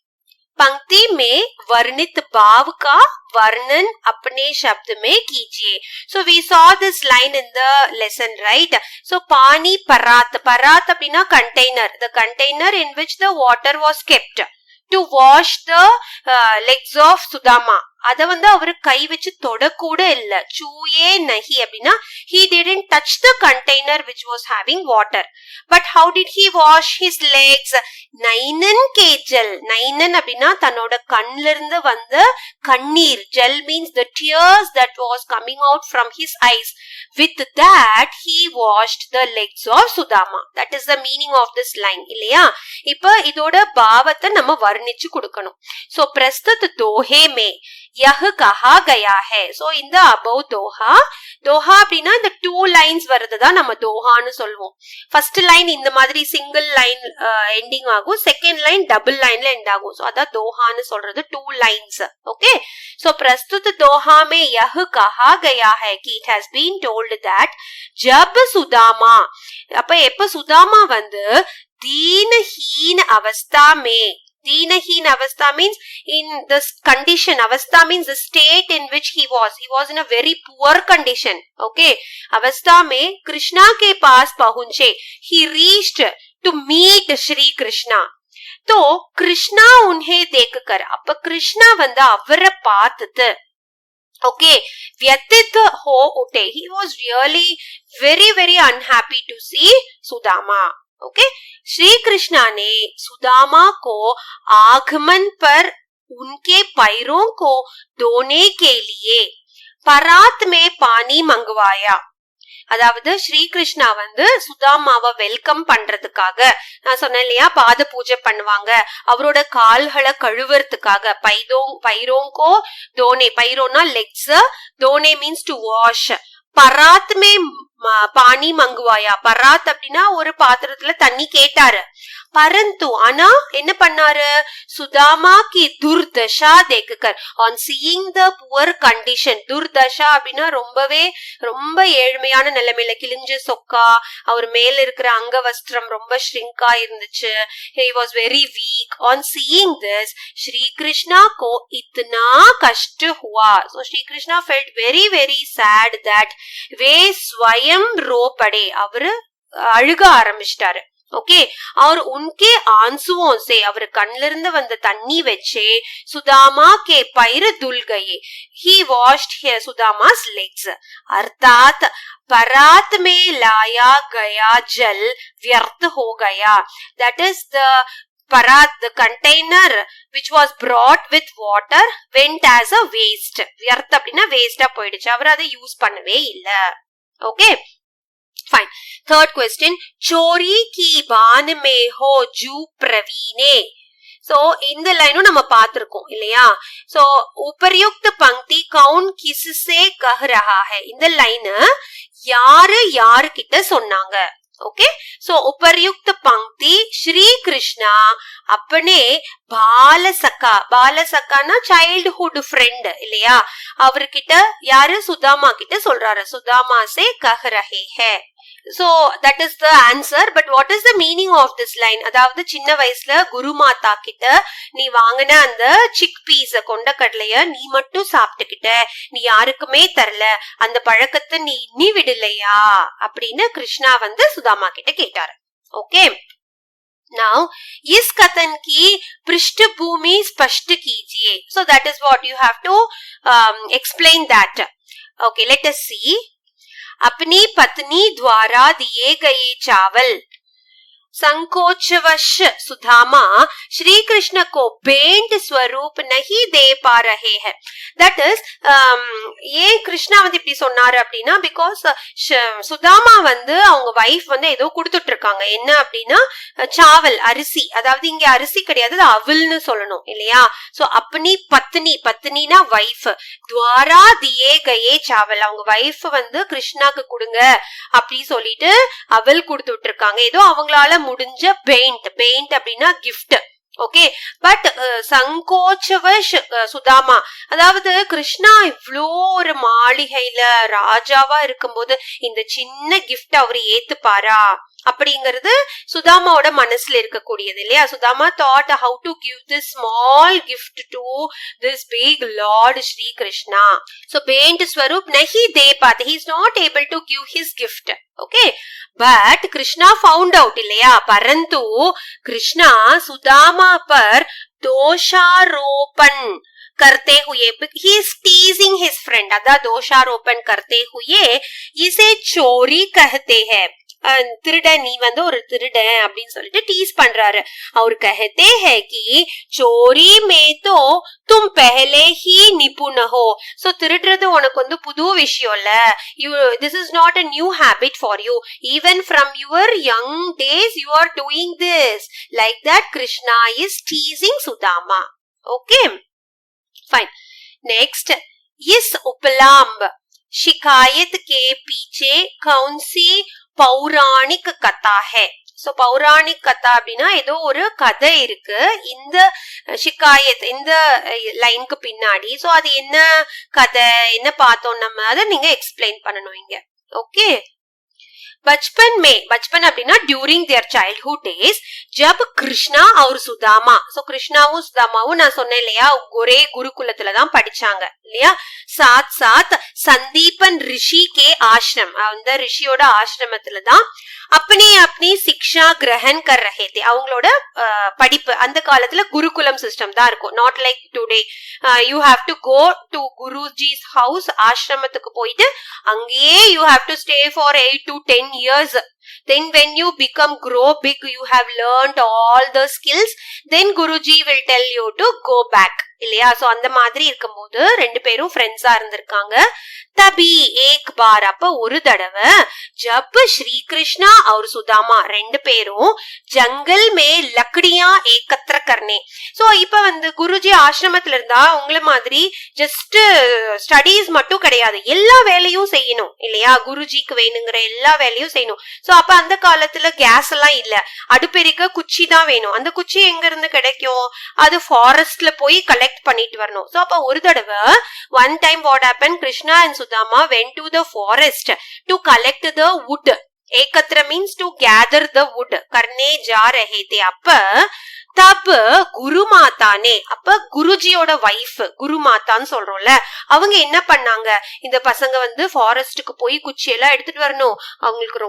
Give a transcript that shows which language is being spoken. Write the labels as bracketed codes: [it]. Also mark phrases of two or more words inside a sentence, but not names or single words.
[hi] पंक्ति में वर्णित भाव का वर्णन अपने शब्द में कीजिए. [en] So we saw this line in the lesson, right? So [hi] पानी परात, परात [en] அப்படின்னா container, the container in which the water was kept to wash the legs of Sudama. [ta] அத வந்து அவரு கை வச்சு தொட கூட இல்ல. [hi] छुए नहीं [ta] அப்படின்னா [en] he didn't touch the container which was having water. But how did he wash his legs? [hi] नैनन के जल, [ta] நைனன் அப்படின்னா தன்னோட கண்ல இருந்து வந்த கண்ணீர். [en] ஜல் means the tears that was coming out from his eyes. With that he washed the legs of Sudama. That is the meaning of this line இல்லையா? [ta] இப்ப இதோட பாவத்தை நம்ம வர்ணிச்சு கொடுக்கணும். [hi] So प्रस्तुत दोहे में यह कहा गया है. [ta] So இந்த above doha, doha அப்படின்னா இந்த 2 lines வரதுதான் நம்ம dohaன்னு சொல்வோம். [en] first line [ta] இந்த மாதிரி [en] single line ending [ta] ஆகும், [en] second line double [ta] லைன்ல எண்ட் ஆகும். சோ அதான் dohaன்னு சொல்றது [hi] 2 lines. [en] okay, so [hi] प्रस्तुत दोहा में यह कहा गया है कि [en] it has been told that [hi] जब सुदामा, [ta] அப்ப எப்ப சுதாமா வந்து [hi] दीनहीन अवस्था में, दीनहीन अवस्था [en] means in this condition, अवस्था means the state in which he was in a very poor condition. [hi] Okay, अवस्था में कृष्णा के पास पहुंचे, [en] he reached to meet Shri Krishna. [hi] तो कृष्णा उन्हें देखकर, [ta] அப்ப கிருஷ்ணா வந்து அவரை பார்த்துட்டு okay [hi] व्यथित हो उठे. [en] He was really very very unhappy to see Sudama. ओके, [hi] श्री कृष्णा ने सुदामा को आगमन पर उनके पैरों को धोने के लिए परात में पानी मंगवाया. [ta] அதாவது ஸ்ரீ கிருஷ்ணா வந்து சுதாமாவை வெல்கம் பண்றதுக்காக, நான் சொன்னேன் இல்லையா, பாத பூஜை பண்ணுவாங்க, அவரோட கால்களை கழுவுறதுக்காக [hi] पैरों को धोने, [ta] பைரோனா லெக்ஸ், தோனே [en] means to wash. [hi] परात में पानी मंगवाया, [ta] பராத் அப்படின்னா ஒரு பாத்திரத்துல தண்ணி கேட்டாரு. பரந்து ஆனா என்ன பண்ணாரு? [hi] सुदामा की दुर्दशा देखकर, [en] on seeing the poor condition. [ta] துர்தஷா அப்படின்னா ரொம்பவே ரொம்ப ஏழ்மையான நிலைமையில, கிழிஞ்ச சொக்கா, அவர் மேல இருக்கிற அங்க வஸ்திரம் ரொம்ப ஷ்ரிங்கா இருந்துச்சு. [en] he was very weak. on seeing this [hi] श्री कृष्ण को इतना कष्ट हुआ. [en] so Shri Krishna felt very very sad that [hi] वे स्वयं रो पड़े, [ta] அவரு அழுக ஆரம்பிச்சிட்டாரு. [hi] ओके और उनके आंसुओं से [ta] அவர் கண்ணில இருந்து வந்த தண்ணி வச்சு [hi] सुदामा के पैर धुल गए. [en] he washed सुदामा's legs. [hi] अर्थात परात में लाया गया जल व्यर्थ हो गया. [en] that is the parat, the container which was brought with water went as a waste. [ta] व्यर्थ அப்படினா வேஸ்டா போயிடுச்சு, அவர் அதை யூஸ் பண்ணவே இல்ல. [en] ஓகே fine. Third question, [hi] चोरी की बान में हो जू प्रवीणे. [ta] सो இந்த லைனும் நம்ம பார்த்திருக்கோம் இல்லையா? [hi] சோ उपर्युक्त पंक्ति कौन किससे कह रहा है, [ta] இந்த லைன் யாரு யாரு கிட்ட சொன்னாங்க? [hi] ओके सो उपर्युक्त पंक्ति श्री कृष्णा अपने बाल सखा ना [en] childhood friend [ta] இல்லையா, அவர்கிட்ட யாரு சுதாமா கிட்ட சொல்றாரு. [hi] சுதாமா से कह रहे हैं. [en] So that is the answer. But what is the meaning of this line? [ta] அதாவது சின்ன வயசுல குருமாதா கிட்ட நீ வாங்கின அந்த சிக் பீஸ் கொண்ட கடலைய நீ மட்டும் சாப்பிட்டுக்கிட்ட, நீ யாருக்குமே தரல, அந்த பழக்கத்தை நீ இன்னி விடலையா அப்படின்னு கிருஷ்ணா வந்து சுதாமா கிட்ட கேட்டாரு. [en] ஓகே Now, [hi] इस कथन की पृष्ठभूमि स्पष्ट कीजिए. [en] So that is what you have to explain that. Okay, let us see. [hi] अपनी पत्नी द्वारा दिए गए चावल संकोचवश सुदामा श्री कृष्ण को भेंट स्वरूप नहीं दे पा रहे हैं. [en] that is [ta] ஏன் கிருஷ்ணா வந்து இப்படி சொன்னாரு அப்படின்னா, பிகாஸ் சுதாமா வந்து அவங்க வைஃப் வந்து ஏதோ கொடுத்துட்டு இருக்காங்க. என்ன அப்படின்னா சாவல், அரிசி. அதாவது இங்க அரிசி கிடையாது, அது அவல்னு சொல்லணும் இல்லையா? சோ [hi] अपनी पत्नी, [ta] பத்னினா வைஃப், [hi] द्वारा दिए गए चावल, [ta] அவங்க வைஃப் வந்து கிருஷ்ணாக்கு கொடுங்க அப்படி சொல்லிட்டு அவல் கொடுத்துட்டு இருக்காங்க. ஏதோ அவங்களால முடிஞ்ச பெயிண்ட் அப்படின்னா கிஃப்ட். ஓகே பட் சங்கோச்சவஷ் சுதாமா, அதாவது கிருஷ்ணா இவ்ளோ ஒரு மாளிகையில ராஜாவா இருக்கும்போது இந்த சின்ன கிஃப்ட் அவரு ஏத்துப்பாரா அப்படிங்கிறது சுதாமாவோட மனசுல இருக்கக்கூடியது இல்லையா? [en] சுதாமா thought how to give this small gift to this big Lord Shri Krishna. [hi] So भेंट स्वरूप नहीं दे पाते, [en] he is not able to give his gift. Okay, but Krishna found out இல்லையா? [hi] परंतु कृष्णा सुदामा पर दोषारोपण करते हुए, [en] he is teasing his friend, [hi] अदा दोषारोपण करते हुए इसे चोरी कहते हैं. [ta] திருடன், நீ வந்து ஒரு திருடன் அப்படின்னு சொல்லிட்டு டீஸ் பண்றாரு. [hi] அவர் कहते हैं कि चोरी में तो तुम पहले ही निपुण हो. [ta] सो திருடுறது உனக்கு வந்து புது விஷயம் இல்ல. [en] This is not a new habit for you. Even from your young days you are doing this. Like that Krishna is teasing Sudama. Okay, fine. Next, [hi] इस उपलाम्ब शिकायत के पीछे कौन सी पौराणिक कथा है. [ta] சோ [hi] पौराणिक कथा [ta] அப்படின்னா ஏதோ ஒரு கதை இருக்கு இந்த ஷிகாயத் இந்த லைனுக்கு பின்னாடி. சோ அது என்ன கதை, என்ன பார்த்தோம் நம்ம, அதை நீங்க எக்ஸ்பிளைன் பண்ணணும் இங்க. ஓகே [hi] बचपन में, [ta] बचपन அப்படின்னா [en] during their childhood days, [ta] ஜப் கிருஷ்ணா और சுதாமா, சோ கிருஷ்ணாவும் சுதாமாவும் நான் சொன்னேன் இல்லையா ஒரே குருகுலத்துல தான் படிச்சாங்க இல்லையா? [hi] साथ साथ सांदीपन ऋषि के आश्रम, [ta] அந்த ரிஷியோட ஆசிரமத்துல தான் [hi] अपनी अपनी शिक्षा ग्रहण कर रहे थे. [ta] அவங்களோட படிப்பு அந்த காலத்துல குருகுலம் சிஸ்டம் தான் இருக்கும். [en] not like today you have to go to Guruji's house, [ta] ஆசிரமத்துக்கு போயிட்டு அங்கேயே [en] you have to stay for 8 to 10 years. Then when you become grow big, you have learned all the skills, then Guruji will tell you to go back இல்லையா? [ta] சோ அந்த மாதிரி இருக்கும்போது ரெண்டு பேரும் ஃப்ரெண்ட்ஸா இருந்திருக்காங்க. [hi] तभी एक बार, [ta] அப்ப ஒரு தடவை [hi] जब श्री कृष्ण और सुदामा [ta] ரெண்டு பேரும் [hi] जंगल में लकड़ियाँ एकत्र करने. [ta] சோ இப்ப வந்து குருஜி ஆசிரமத்துல இருந்தா உங்கள மாதிரி [en] just studies [ta] மட்டும் கிடையாது, எல்லா வேலையும் செய்யணும் இல்லையா? குருஜிக்கு வேணுங்கிற எல்லா வேலையும் செய்யணும். சோ அப்ப அந்த காலத்துல கேஸ் எல்லாம் இல்ல, அடுப்பெரிக்க குச்சி தான் வேணும். அந்த குச்சி எங்க இருந்து கிடைக்கும்? அது ஃபாரஸ்ட்ல போய் கலெக்ட் பண்ணிட்டு வரணும். [en] சோ [ta] அப்ப ஒரு தடவை [en] one time what happened, Krishna and Sudama went to the forest to collect the wood. एकत्र means to gather the wood. [hi] करने जा रहे थे. [ta] அப்ப தப் குருமாதானே, அப்ப குருஜியோட வைஃப் குருமாதான்னு சொல்றோம்ல, அவங்க என்ன பண்ணாங்க, இந்த பசங்க வந்து ஃபாரஸ்டுக்கு போய் குச்சியெல்லாம் எடுத்துட்டு வரணும், அவங்களுக்கு